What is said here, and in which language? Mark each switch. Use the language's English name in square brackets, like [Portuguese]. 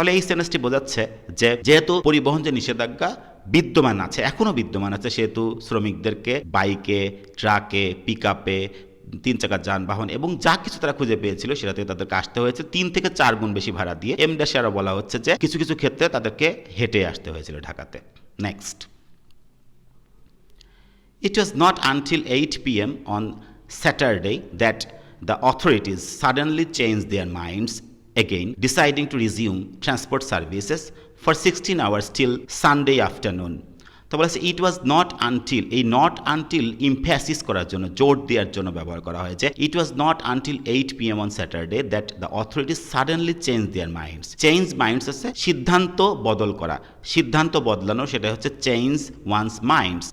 [Bangla] তাহলে এই সেন্টেন্সটি বোঝাচ্ছে যে যেহেতু পরিবহন যে নিষেধাজ্ঞা বিদ্যমান আছে, এখনো বিদ্যমান আছে, সেহেতু শ্রমিকদেরকে বাইকে, ট্রাকে, পিকআপে, 3 চাকার যানবাহন এবং যা কিছু তারা খুঁজে পেয়েছিল সেটাতে তাদেরকে আসতে হয়েছে 3 থেকে 4 গুণ বেশি ভাড়া দিয়ে। এম ড্যাশে আরও বলা হচ্ছে যে কিছু কিছু ক্ষেত্রে তাদেরকে হেঁটে আসতে হয়েছিল ঢাকাতে। [English] Next, it was not until 8 p.m. on Saturday that the authorities suddenly changed their minds again, deciding to resume transport services for 16 hours till Sunday afternoon. [Bangla] তো বলেছে [English] it was not until, [Bangla] এই নট আনটিল ইমফ্যাসিস করার জন্য, জোর দেওয়ার জন্য ব্যবহার করা হয়েছে। [English] It was not until 8 p.m. on Saturday that the authorities suddenly changed their minds. [Bangla] Change minds হচ্ছে সিদ্ধান্ত বদল করা, সিদ্ধান্ত বদলানো, সেটা হচ্ছে চেঞ্জ ওয়ান্স মাইন্ডস।